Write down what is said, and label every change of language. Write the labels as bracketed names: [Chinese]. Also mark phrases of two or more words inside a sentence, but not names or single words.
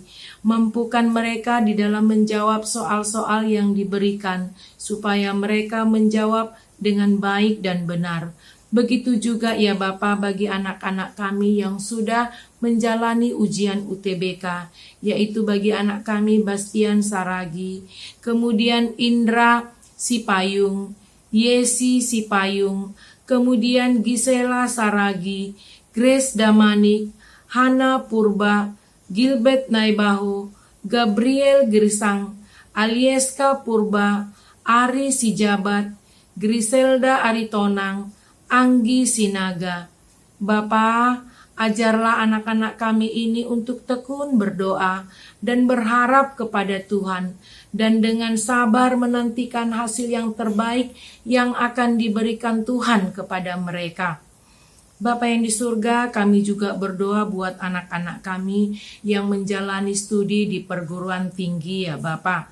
[Indonesian] Mampukan mereka di dalam menjawab soal-soal yang diberikan, supaya mereka menjawab dengan baik dan benar. Begitu juga ya Bapa bagi anak-anak kami yang sudah menjalani ujian UTBK, yaitu bagi anak kami Bastian Saragi, kemudian Indra Sipayung, Yesi Sipayung, kemudian Gisela Saragi, Grace Damanik, Hana Purba, Gilbert Naibahu, Gabriel Grisang, Alieska Purba, Ari Sijabat, Griselda Aritonang, Anggi Sinaga. Bapa, ajarlah anak-anak kami ini untuk tekun berdoa dan berharap kepada Tuhan, dan dengan sabar menantikan hasil yang terbaik yang akan diberikan Tuhan kepada mereka. Bapa yang di surga, kami juga berdoa buat anak-anak kami yang menjalani studi di perguruan tinggi ya Bapa.